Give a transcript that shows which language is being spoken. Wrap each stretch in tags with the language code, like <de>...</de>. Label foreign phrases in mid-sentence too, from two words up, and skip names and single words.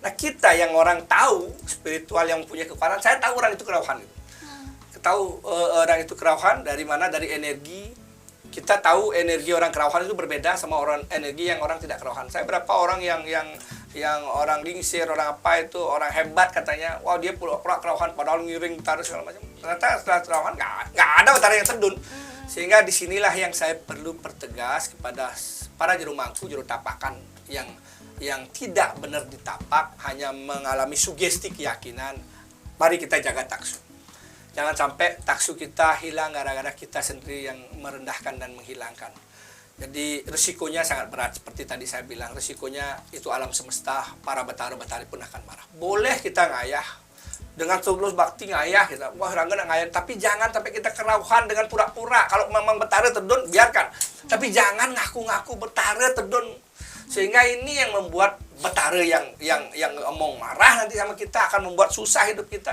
<id>Nah kita yang orang tahu spiritual yang punya kekuatan, saya tahu orang itu kerauhan gitu. Tahu orang itu kerauhan dari mana, dari energi. Kita tahu energi orang kerauhan itu berbeda sama orang energi yang orang tidak kerauhan. Saya berapa orang yang orang lingsir, orang apa itu, orang hebat katanya, wah dia pura-pura kerauhan padahal ngiring betara segala macam. Ternyata setelah kerauhan nggak ada betara yang terdun. Sehingga disinilah yang saya perlu pertegas kepada para juru mangku, juru tapakan yang tidak benar ditapak, hanya mengalami sugesti keyakinan. Mari kita jaga taksu. Jangan sampai taksu kita hilang gara-gara kita sendiri yang merendahkan dan menghilangkan. Jadi risikonya sangat berat, seperti tadi saya bilang, risikonya itu alam semesta, para betara-betari pun akan marah. Boleh kita ngayah, dengan tulus bakti ngayah, kita, wah Rangga ngayah, tapi jangan sampai kita kerauhan dengan pura-pura. Kalau memang betara terdun, biarkan. Tapi jangan ngaku-ngaku betara terdun. Sehingga ini yang membuat betara yang ngomong marah nanti sama kita, akan membuat susah hidup kita.</id>